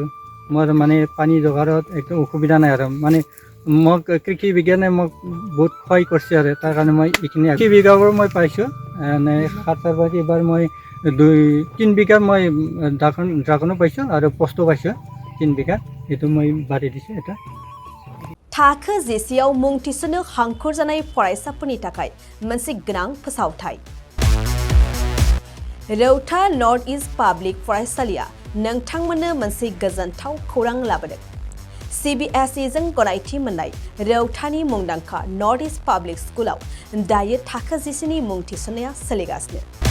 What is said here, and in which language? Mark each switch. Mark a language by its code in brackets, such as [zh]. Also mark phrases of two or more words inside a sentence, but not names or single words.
[as] মোৰ মানে পানী যোগাৰত একো অসুবিধা নাই আৰু মানে মোক কৃষি বিজ্ঞানে মোক বহুত সহায় কৰিছে। আৰু তাৰ কাৰণে মই এইখিনি কৃষি বিভাগৰ মই পাইছোঁ এনে 7 এইবাৰ মই 3 বিঘা মই ড্ৰাগনো পাইছোঁ আৰু পষ্টো পাইছোঁ 3 বিঘা, এইটো মই বাঢ়ি দিছোঁ। এটা [brx] थाखो जिसेआव मुं थिसननो हांखुर जानाय फरायसाफोरनि थाखाय मोनसे गोनां फोसावथाय। रौता नर्थ इस्ट पाब्लिक फरायसालिया नोंथांमोननो मोनसे गोजोनथाव खौरां लाबोदों। CBSE जों गनायथि मोननाय रौतानि मुंदांखा नर्थ इस्ट पाब्लिक स्कुलाव दायो थाखो जिसेनि मुं थिसननाया सोलिगासिनो।